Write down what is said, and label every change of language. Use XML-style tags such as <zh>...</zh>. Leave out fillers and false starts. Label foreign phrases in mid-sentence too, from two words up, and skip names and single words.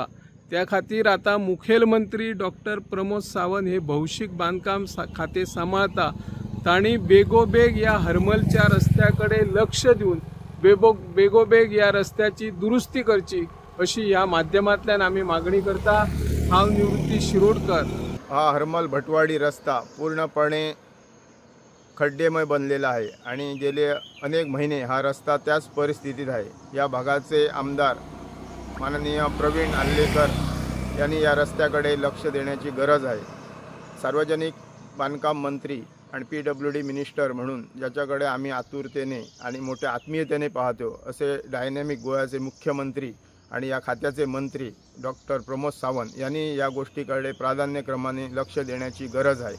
<kok>त्या खातीर आता मुखेलमंत्री डॉक्टर प्रमोद सावंत हे भौशीक बांधकाम खाते सांबाळता, तांणी बेगोबेग या हरमलच्या रस्त्याकडे लक्ष दिवन बेगोबेग या रस्त्याची दुरुस्ती करची अशी ह्या माध्यमांतल्यान आम्ही मागणी करता। हांव निवृत्ती शिरोडकर।</kok> <mr>हा हरमल भटवाडी रस्ता पूर्णपणे खड्डेमय बनलेला आहे आणि गेले अनेक महिने हा रस्ता त्याच परिस्थितीत आहे। या भागाचे आमदार माननीय प्रवीण आल्लेकर यांनी या रस्त्याकडे लक्ष देण्याची गरज आहे। सार्वजनिक बांधकाम मंत्री आणि PWD मिनिस्टर म्हणून ज्याच्याकडे आम्ही आतुरतेने आणि मोठ्या आत्मीयतेने पाहतो असे डायनॅमिक गोव्याचे मुख्यमंत्री आणि या खात्याचे मंत्री डॉक्टर प्रमोद सावंत यांनी या गोष्टीकडे प्राधान्यक्रमाने लक्ष देण्याची गरज आहे।</mr>